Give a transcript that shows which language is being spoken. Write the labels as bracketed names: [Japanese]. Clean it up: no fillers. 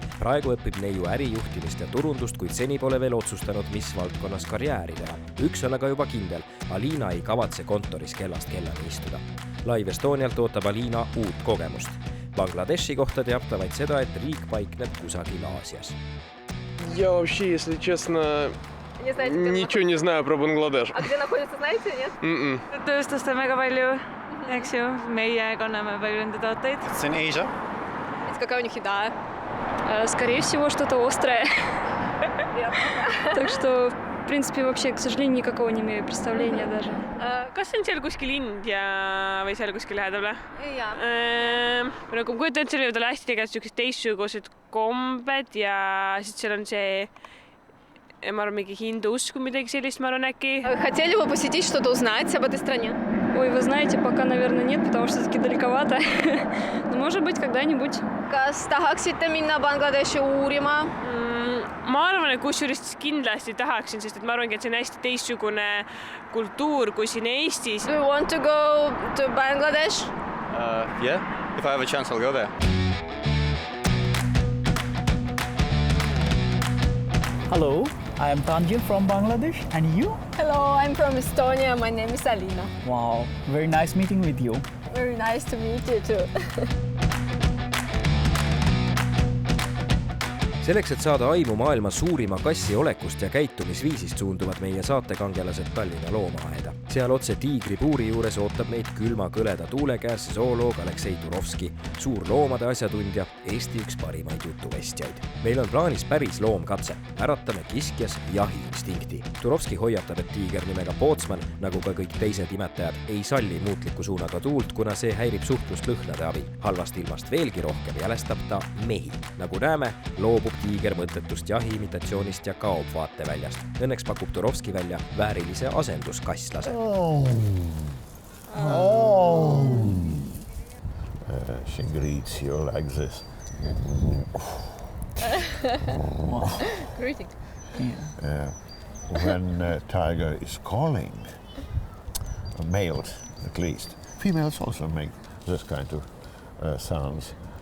[Estonian] Praegu õpib neiu ärijuhtimist ja turundust, kuid seni pole veel otsustanud, mis valdkonnas karjääri teha. Üks on aga juba kindel. Alina ei kavatse kontoris kellast kellani istuda. LIVEstonialt ootab Alina uut kogemust. Bangladeši kohta teab ta vaid seda, et riik paikneb kusagil Aasias. [Russian] Я вообще, если честно, ничего не знаю про Бангладеш. А где находится, знаете, нет? [Estonian] Tööstust on väga palju, eks ju. Meie kanname palju nende tooteid. [English] It's in Asia. [Russian] Какая у них еда? Скорее всего, что-то острое. Так что, в принципе, вообще, к сожалению, никакого не имею представления даже. [Estonian] Kas on seal kuskil India või seal kuskil lähedal? Jaa. Nagu kujutan, et seal võivad olla hästi tegelikult teistsugused kombed ja siis seal on see, ma arvan, mingi hindu usku, midagi sellist, ma arvan äkki. [Russian] Хотели бы посетить, что-то узнать об этой стране? Ой, вы знаете, пока, наверное, нет, потому что все-таки далековато. Но, может быть, когда-нибудь. [Estonian] Kas tahaksite minna Bangladeshi uurima? Ma arvan, et kusjuures kindlasti tahaksin, sest et ma arvangi, et see on hästi teistsugune kultuur kui siin Eestis. [English] Do you want to go to Bangladesh? Yeah, if I have a chance, I'll go there. Hello, I am Tanjil from Bangladesh, and you? Hello, I'm from Estonia. My name is Alina. Wow, very nice meeting with you. Very nice to meet you too. [Estonian] Selleks, et saada aimu maailma suurima kassi olekust ja käitumisviisist, suunduvad meie saatekangelased Tallinna loomaaeda. Seal otse tiigri puuri juures ootab meid külma kõleda tuule käes zooloog Aleksei Turovski, suur loomade asjatundja, Eesti üks parimaid jutuvestjaid. Meil on plaanis päris loomkatse. Äratame kiskjas jahiinstinkti. Turovski hoiatab, et tiiger nimega Pootsman, nagu ka kõik teised imetajad, ei salli muutliku suunaga tuult, kuna see häirib suhtlust lõhnade abil. Halvast ilmast veelgi rohkem jälestab ta mehi. Nagu näeme, loobub tiiger mõttetust jahi imitatsioonist ja kaob vaateväljast. Õnneks pakub Turovski välja väärilise asenduskasslase. [English] She greets you like this. Greeting. When tiger is calling, males at least, females also make this kind of sounds.